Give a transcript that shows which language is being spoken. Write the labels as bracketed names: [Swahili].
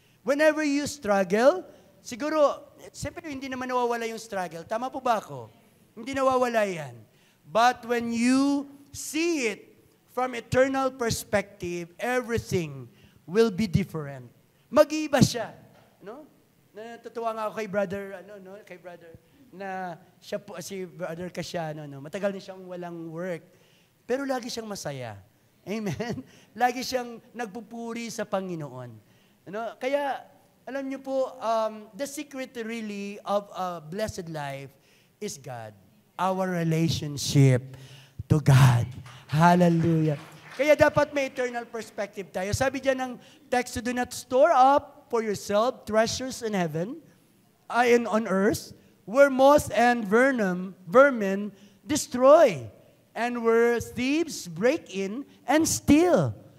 [English] Whenever you struggle, [Filipino] siguro, siyempre hindi naman nawawala yung struggle. Tama po ba ako? Hindi nawawala yan. [English] But when you see it from eternal perspective, everything will be different. [Filipino] Mag-iiba siya. No? Natutuwa nga ako kay brother, kay brother, na siya po, si brother Casiano, matagal na siyang walang work. Pero lagi siyang masaya. Amen? Lagi siyang nagpupuri sa Panginoon. Kaya, alam niyo po, [English] the secret really of a blessed life is God. Our relationship to God. Hallelujah. [Filipino] Kaya dapat may eternal perspective tayo. Sabi dyan ng text, [English] do not store up for yourself treasures in heaven, and on earth, where moth and vermin destroy, and where thieves break in and steal.